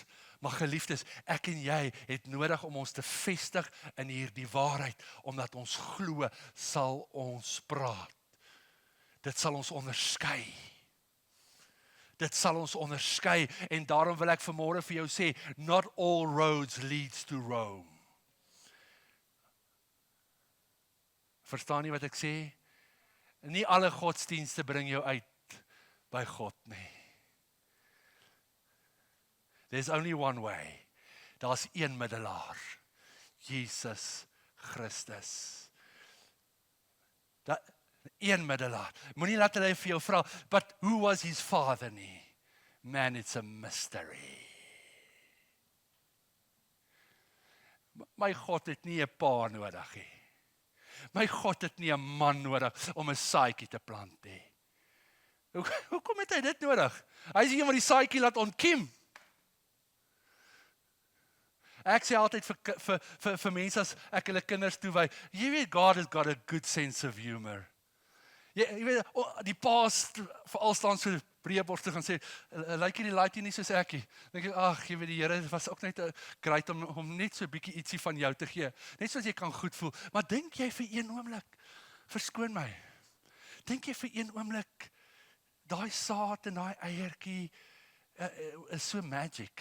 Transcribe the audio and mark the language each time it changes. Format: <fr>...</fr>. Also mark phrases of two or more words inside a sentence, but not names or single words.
<af>Maar geliefdes, ek en jy het nodig om ons te vestig in hierdie waarheid, omdat ons glo, sal ons praat. Dit sal ons onderskei. Dit sal ons onderskei, en daarom wil ek vanmôre vir jou sê,</af> <en>not all roads leads to Rome.</en> <af>Verstaan jy wat ek sê? Nie alle godsdienste bring jou uit by God nie.</af> <en>There's only one way.</en> <af>Daar's een middelaar. Jesus Christus. Een middelaar. Moenie laat hulle vir jou vra,</af> <en>but who was his father</en> <af>nie?</af> <en>Man, it's a mystery.</en> <af>My God het nie 'n pa nodig nie. My God het nie 'n man nodig om 'n saadjie te plant nie. Hoekom het hy dit nodig? Hy is die een wat die saadjie laat ontkiem. Ek sê altyd vir mense as ek hulle kinders toewy, jy weet,</af> <en>God has got a good sense of humor.</en> <af>Jy weet, die paas veral staan so breëborstig en sê, lyk jy die laaitjie nie soos ek nie. Dan dink ek, ag, jy weet, die Here was ook net great om net so 'n bietjie ietsie van jou te gee. Net soos jy kan goed voel. Maar dink jy vir een oomblik, verskoon my, dink jy vir een oomblik, daai saad en daai eiertjie is so magic?</af>